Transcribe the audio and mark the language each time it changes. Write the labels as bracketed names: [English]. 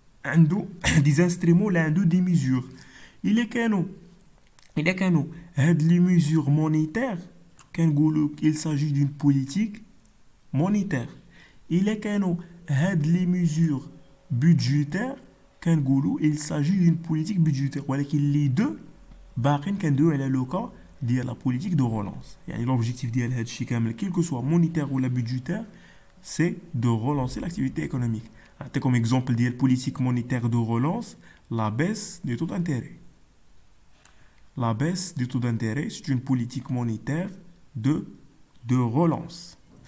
[French] عنده des instruments ولا عنده des mesures. إلا كانوا هاد les mesures monétaires كنقولوا il s'agit d'une politique monétaire. إلا كانوا هاد les mesures budgétaires كنقولوا il s'agit d'une politique budgétaire. [Arabic] ولكن les deux باقين كندويو على لو كا ديال la politique de relance. [French] يعني l'objectif ديال هاد الشيء كامل quel que soit monétaire ou la budgétaire c'est de relancer l'activité économique. Comme exemple de la politique monétaire de relance, la baisse des taux d'intérêt. La baisse des taux d'intérêt, c'est une politique monétaire de relance.